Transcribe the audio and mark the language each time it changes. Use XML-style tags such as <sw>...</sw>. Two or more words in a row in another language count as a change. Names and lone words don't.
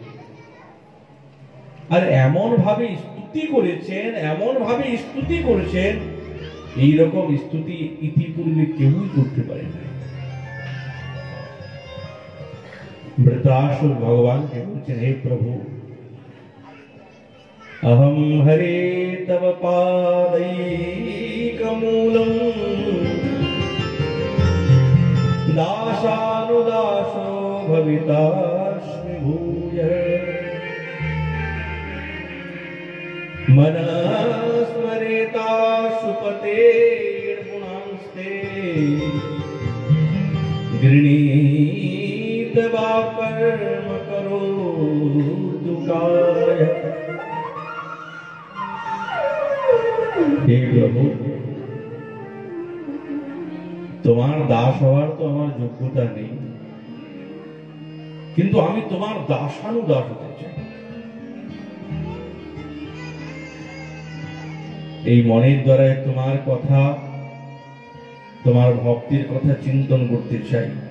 <bn>আর এমন ভাবে স্তুতি করেছেন, এইরকম স্তুতি ইতিপূর্বে কেউই করতে পারে না। বৃত্রাসুর ভগবানকে বলছেন, হে প্রভু,</bn> <sa>अहम हरे तव पादैकमूलम दासानुदासो भवितास्मि भूयः मनस्मरेता सुपतेर्गुणांस्ते गृणीत वा कर्म करोतु कायः। हे प्रभु,</sa> <bn>তোমার দাস হওয়ার তো আমার যোগ্যতা নেই, কিন্তু আমি তোমার দাসানুদাস হতে চাই। এই মনের দ্বারা তোমার কথা, তোমার ভক্তির কথা চিন্তন করতে চাই।</bn>